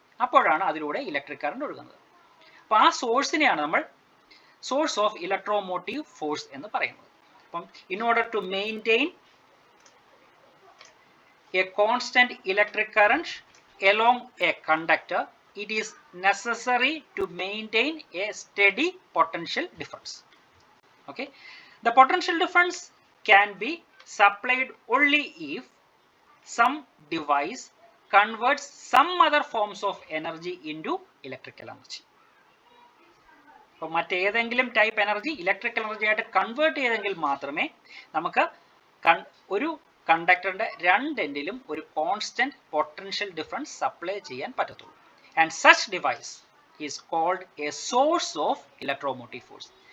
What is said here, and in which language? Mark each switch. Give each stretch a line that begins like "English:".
Malayalam: അപ്പോഴാണ് അതിലൂടെ electric current ഒഴുകുന്നത്. അപ്പോൾ ആ സോഴ്സിനെയാണ് നമ്മൾ സോഴ്സ് ഓഫ് ഇലക്ട്രോമോട്ടീവ് ഫോഴ്സ് എന്ന് പറയുന്നത്.
English: അപ്പം in order to maintain a constant electric current along a conductor, it is necessary to maintain a steady potential difference. Okay, the potential difference can be supplied only if some device converts some other forms of energy into electrical energy.
Malayalam: അപ്പോൾ മറ്റേതെങ്കിലും type energy electrical energy ആയിട്ട് convert ചെയ്തെങ്കിൽ മാത്രമേ നമുക്ക് ഒരു കണ്ടക്ടറിന്റെ രണ്ട് എൻഡിലും ഒരു constant potential difference supply ചെയ്യാൻ പറ്റത്തുള്ളൂ.
English: And such device is called a source of electromotive force.